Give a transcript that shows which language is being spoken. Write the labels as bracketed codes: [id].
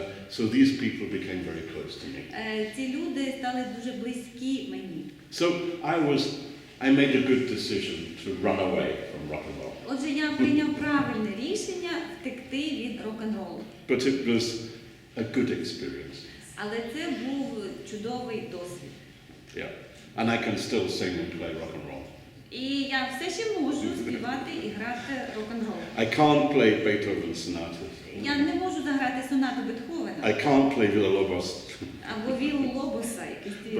[en] So these people became very close to me. [uk] Ці люди стали дуже близькі мені. [en] So I made a good decision to run away from rock and roll. [uk] Отже, я прийняв правильне рішення втекти від рок-н-ролу. [en] But it was a good experience. [uk] Але це був чудовий досвід. [en] Yeah. And I can still sing and play rock and roll. [uk] І я все ще можу співати і грати рок-н-рол. [en] I can't play Beethoven sonatas. [uk] Я не можу заграти сонату Бетховена. [en] I can't play Villa-Lobos. [uk] Або Віллу Лобоса, якийсь твір.